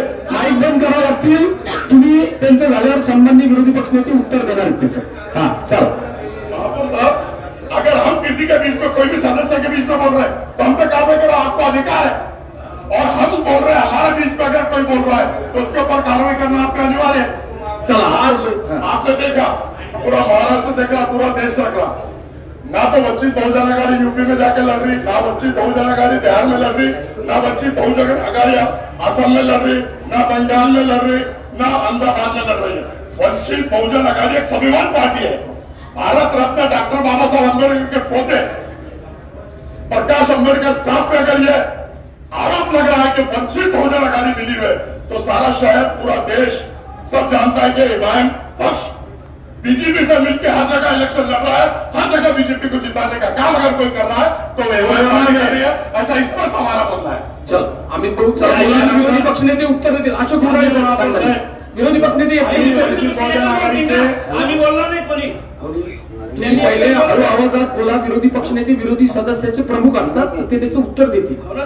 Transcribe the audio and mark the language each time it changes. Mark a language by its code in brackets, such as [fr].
[mr] Mic बंद करावं लागतील. तुम्ही त्यांचं झाल्यावर संबंधी विरोधी पक्षनेते उत्तर देणार आहेत त्याचं. हा चला. [hi] महापौर साहब, अगर हम किसी के बीच में कोई भी सदस्य के बीच में बोल रहे हैं तो हम पे कार्रवाई करो, आपको अधिकार है। और हम बोल रहे हैं, हमारे बीच में अगर कोई बोल रहा है तो उसके ऊपर कार्रवाई करना आपका अनिवार्य है। [mr] चला आज [hi] आपने देखा, पूरा महाराष्ट्र देख रहा, पूरा देश देख रहा, ना तो वंचित बहुजन आघाड़ी यूपी में जाकर लड़ रही, ना वंचित बहुजन आघाड़ी बिहार में लड़ रही, ना वंचित बहुजन आघाड़ी असम में लड़ रही, ना बंगाल में लड़ रही, ना अहमदाबाद में लड़ रही है। वंचित बहुजन आघाड़ी एक स्वाभिमान पार्टी है। भारत रत्न डॉक्टर बाबा साहब अम्बेडकर के पोते प्रकाश अम्बेडकर साहब पे अगर ये आरोप लग रहा है कि वंचित बहुजन आघाड़ी मिली है तो सारा शहर, पूरा देश सब जानता है कि इमाम पक्ष बीजेपी से मिलकर हर जगह इलेक्शन लड़ रहा है, हर जगह बीजेपी को जिताने का काम अगर कोई कर रहा है तो वह कह रही है, ऐसा इस पर हमारा बोलना है। [mr] चल अमित भाऊ चला. विरोधी पक्षनेते उत्तर देतील. अशोक मुरारी सांगा. विरोधी पक्षनेते आम्ही बोलणार नाही कोणी. तुम्ही पहिले हळू आवाजात बोला. विरोधी पक्षनेते विरोधी सदस्याचे प्रमुख असतात, ते त्याचं उत्तर देतील.